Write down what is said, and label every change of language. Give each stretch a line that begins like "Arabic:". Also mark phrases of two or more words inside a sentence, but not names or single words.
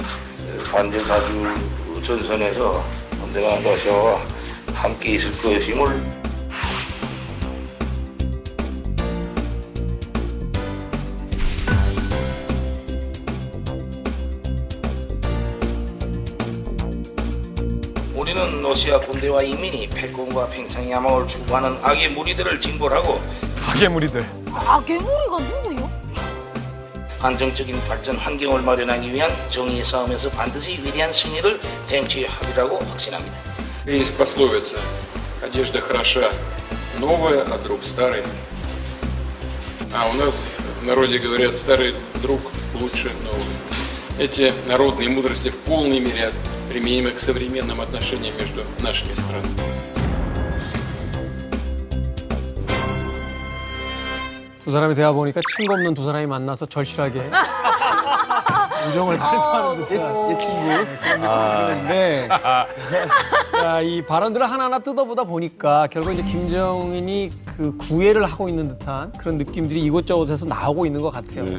Korean: 반전사주 전선에서 언제나 러시아와 함께 있을 것임을 우리는 러시아 군대와 인민이 패권과 팽창야망을 추구하는 악의 무리들을 징벌하고 악의 무리들. 악의 무리가 누구요? 안정적인 발전 환경을 마련하기 위한 정의의 싸움에서 반드시 위대한 승리를 쟁취하리라고 확신합니다.
Russian: Есть пословица: одежда хороша новая, а друг старый. А у нас в народе говорят: старый друг лучше нового. Эти народные мудрости в полной мере применимы к современным отношениям между нашими странами.
Korean: 두 사람이 대화 보니까 친구 없는 두 사람이 만나서 절실하게 우정을 발표하는 듯한 옛 친구. 그런 느낌이 드는데 자, 이 발언들을 하나하나 뜯어보다 보니까 결국 이제 김정은이 그 구애를 하고 있는 듯한 그런 느낌들이 이곳저곳에서 나오고 있는 것 같아요.